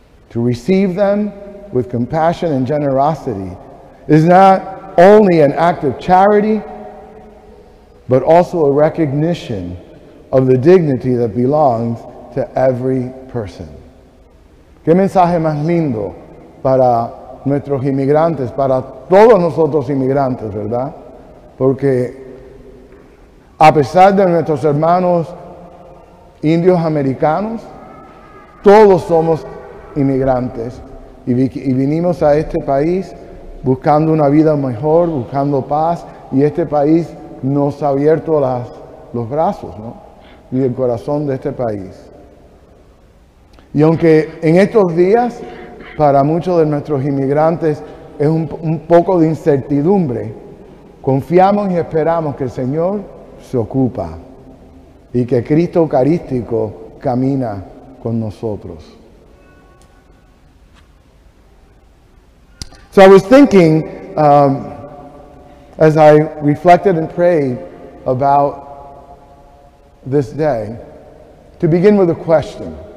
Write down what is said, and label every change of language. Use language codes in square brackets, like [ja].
[en] To receive them with compassion and generosity is not only an act of charity, but also a recognition of the dignity that belongs to every person. [es] Qué mensaje más lindo para nuestros inmigrantes, para todos nosotros inmigrantes, ¿verdad? Porque a pesar de nuestros hermanos indios americanos, todos somos inmigrantes y vinimos a este país buscando una vida mejor, buscando paz, y este país nos ha abierto los brazos, ¿no? Y el corazón de este país. Y aunque en estos días para muchos de nuestros inmigrantes es un poco de incertidumbre. Confiamos y esperamos que el Señor se ocupa y que Cristo Eucarístico camina con nosotros. [en] So I was thinking, as I reflected and prayed about this day, to begin with a question.